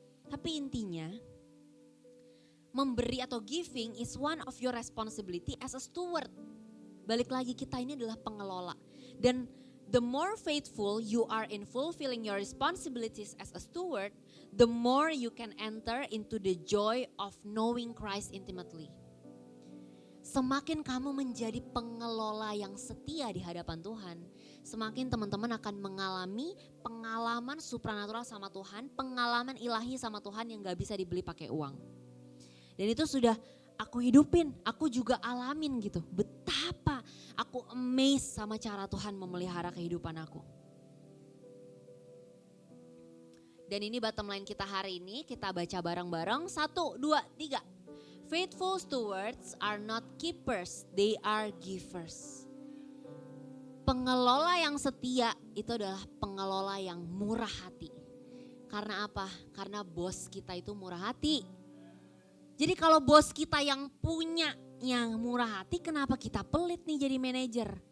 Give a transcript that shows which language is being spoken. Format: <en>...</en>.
<id>Tapi intinya memberi atau</id> <en>giving is one of your responsibility as a steward.</en> <id>Balik lagi kita ini adalah pengelola.</id> <en>Dan the more faithful you are in fulfilling your responsibilities as a steward, the more you can enter into the joy of knowing Christ intimately.</en> <id>Semakin kamu menjadi pengelola yang setia di hadapan Tuhan, semakin teman-teman akan mengalami pengalaman supranatural sama Tuhan, pengalaman ilahi sama Tuhan yang gak bisa dibeli pakai uang. Dan itu sudah aku hidupin, aku juga alamin gitu. Betapa aku amazed sama cara Tuhan memelihara kehidupan aku. Dan ini</id> <en>bottom line</en> <id>kita hari ini, kita baca bareng-bareng. 1, 2, 3.</id> <en>Faithful stewards are not keepers, they are givers.</en> <id>Pengelola yang setia itu adalah pengelola yang murah hati. Karena apa? Karena bos kita itu murah hati. Jadi kalau bos kita yang punya yang murah hati, kenapa kita pelit nih jadi manajer?</id>